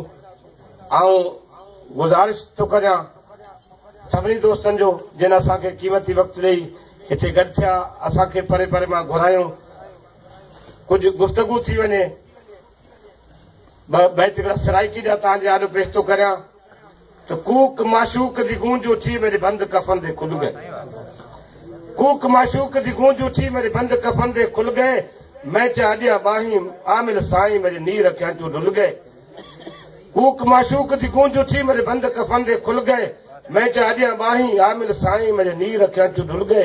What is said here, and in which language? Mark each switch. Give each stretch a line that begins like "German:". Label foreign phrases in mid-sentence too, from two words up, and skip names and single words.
Sindhi: ऐं गुज़ारिश थो करियां सभिनी दोस्तनि जो जिन असांखे क़ीमती वक़्तु ॾेई हिते गॾु थिया असांखे परे परे मां घुरायूं कुझु गुफ़्तगू थी वञे हिकिड़ा सराइकी जा तव्हांजे आॾो पेश थो करियां तो
Saraiki: کوک معشوق دی گونج اٹھی میرے بند کفن دے کھل گئے. کوک معشوق دی گونج اٹھی میرے بند کفن دے کھل گئے میں چاہندیاں باہی عامل سائیں میرے نیر رکھیا جو ڈل گئے. کوک معشوق دی گونج اٹھی میرے بند کفن دے کھل گئے میں چاہندیاں باہی عامل سائیں میرے نیر رکھیا جو ڈل گئے.